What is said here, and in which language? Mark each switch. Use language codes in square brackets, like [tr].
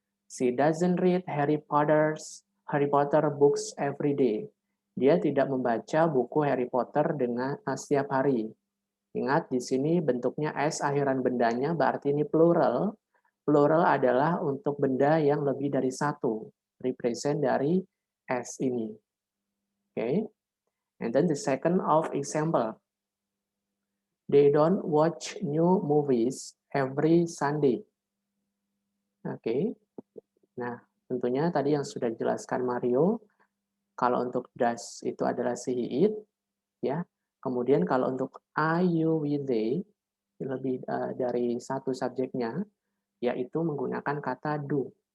[en] She doesn't read Harry Potter books every day. [id] Dia tidak membaca buku Harry Potter dengan setiap hari. Ingat, di sini bentuknya S akhiran bendanya, berarti ini plural. Plural adalah untuk benda yang lebih dari satu. Represent dari S ini. Okay. [en] And then the second of example. They don't watch new movies every Sunday. Oke. [id] Nah, tentunya tadi yang sudah dijelaskan Mario, kalau untuk does itu adalah she, it, ya. Kemudian kalau untuk I, you, we, they, lebih dari satu subjeknya, yaitu menggunakan kata do.